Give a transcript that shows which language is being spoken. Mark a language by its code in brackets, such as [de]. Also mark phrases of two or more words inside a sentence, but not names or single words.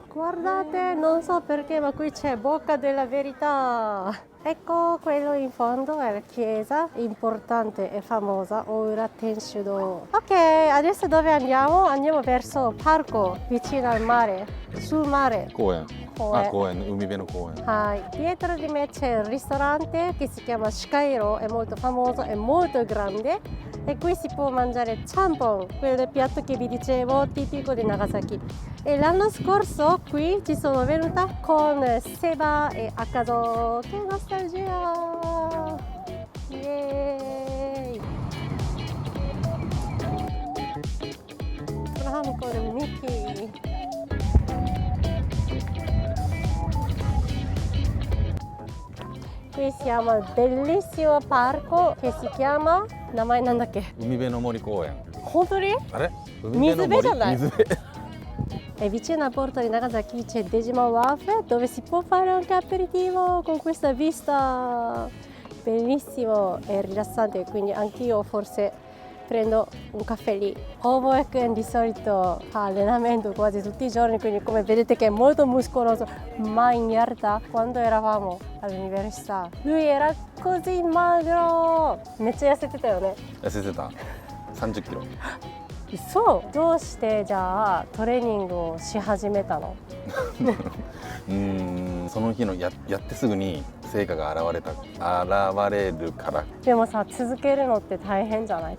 [it] Guardate, non so perché, ma qui c'è Bocca della Verità. Ecco, quello in fondo è la chiesa importante e famosa Oura Tenshudo. Ok, adesso dove andiamo? Andiamo verso parco vicino al mare, sul mare. [ja] 公園。あ、公園、海辺の公園。 [it] Dietro di me c'è il ristorante che si chiama Shikairo, è molto famoso, è molto grande e qui si può mangiare champon, quel piatto che vi dicevo tipico di Nagasaki. E l'anno scorso qui ci sono venuta con Seba e Akazo. Che nostalgia! Yay! Franco e Miki. Qui siamo al bellissimo parco che si chiama [ja] 名前なんだっけ? 海辺の森公園。本当に? あれ? 水辺じゃない? 水辺。 [it] E vicino al porto di Nagasaki c'è Dejima Wafe dove si può fare anche aperitivo con questa vista. Bellissimo e rilassante, quindi anch'io forse prendo un caffè lì. Oboe-kun di solito fa allenamento quasi tutti i giorni, quindi come vedete che è molto muscoloso, ma in realtà quando eravamo all'università lui era così magro. [ja] めっちゃ痩せてたよね。痩せてた。30キロ。そう。どうしてじゃあトレーニングをし始めたの？その日のやってすぐに成果が現れるから。でもさ、続けるのって大変じゃない？